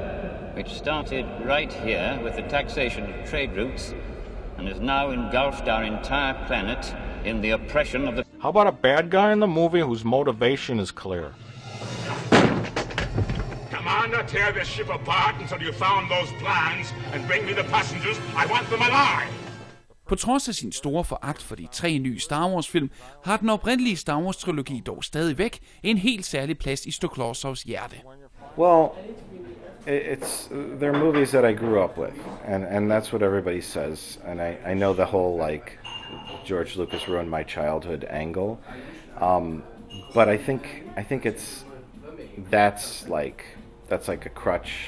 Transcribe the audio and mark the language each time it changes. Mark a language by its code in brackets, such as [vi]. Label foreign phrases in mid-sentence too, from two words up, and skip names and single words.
[en] Which started right here with the taxation of trade routes and has now engulfed our entire planet in the oppression of the... How about a bad guy in the movie whose motivation is clear? Commander, tear this ship apart until you found those plans and bring me the passengers. I want them alive! [da] På trods af sin store foragt for de 3 nye Star Wars-film, har den oprindelige Star Wars-trilogi dog stadigvæk en helt særlig plads i Stoklasas hjerte. [en] Well, they're movies that I grew up with, and that's what everybody says. And I know the whole like George Lucas ruined my childhood angle, but I think that's like a crutch.